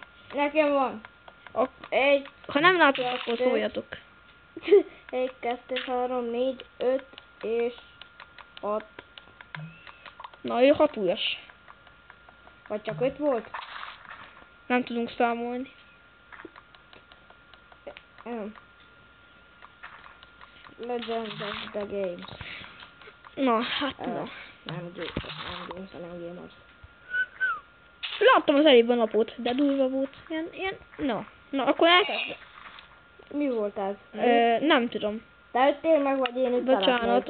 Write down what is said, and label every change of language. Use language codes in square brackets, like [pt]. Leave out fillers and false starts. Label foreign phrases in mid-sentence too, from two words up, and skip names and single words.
[hu] Nekem van. Ha nem látod, akkor szóljatok. 1, 2, 3, 4, 5 és 6. Na, ő 6 ujjas. Vagy csak 5 volt? Nem tudunk számolni. [en] Legends of the Games. [hu] Na, hát na. Nem games, hanem gamers. Láttam az előbb a napot, de durva volt. Na, akkor elkezdem. Mi volt ez? Nem tudom. Te öttél meg, vagy én üttelek Bocsánat,